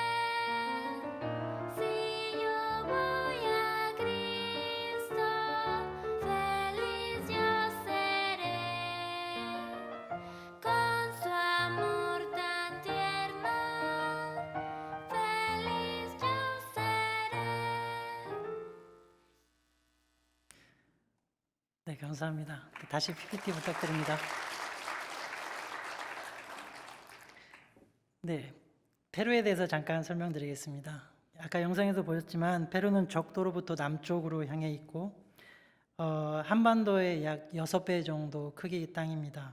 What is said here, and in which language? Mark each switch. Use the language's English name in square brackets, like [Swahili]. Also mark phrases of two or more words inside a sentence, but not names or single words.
[Spanish] Si yo voy a Cristo, feliz yo seré, con su amor tan tierno, feliz yo seré. [Korean] 네, 감사합니다. 다시 PPT 부탁드립니다. 네, 페루에 대해서 잠깐 설명드리겠습니다. 아까 영상에도 보셨지만 페루는 적도로부터 남쪽으로 향해 있고 한반도의 약 6배 정도 크기의 땅입니다.